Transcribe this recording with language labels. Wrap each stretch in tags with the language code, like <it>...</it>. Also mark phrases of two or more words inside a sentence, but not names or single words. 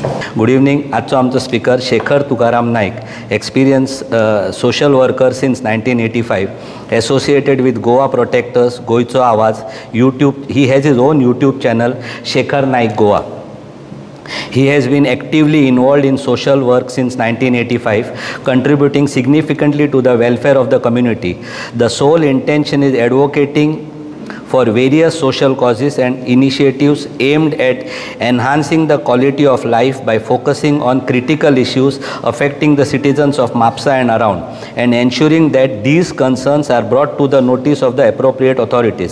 <en>Good evening.</en> <kok>आजचो आमचो स्पीकर</kok> <en>शेखर तुकाराम नाईक, experienced social worker since 1985, associated with Goa Protectors,</en> <kok>गोयचो आवाज,</kok> <en>YouTube. He has his own YouTube channel, Shekhar Naik Goa. He has been actively involved in social work since 1985, contributing significantly to the welfare of the community. The sole intention is advocating for various social causes and initiatives aimed at enhancing the quality of life by focusing on critical issues affecting the citizens of Mapsa and around, and ensuring that these concerns are brought to the notice of the appropriate authorities.</en>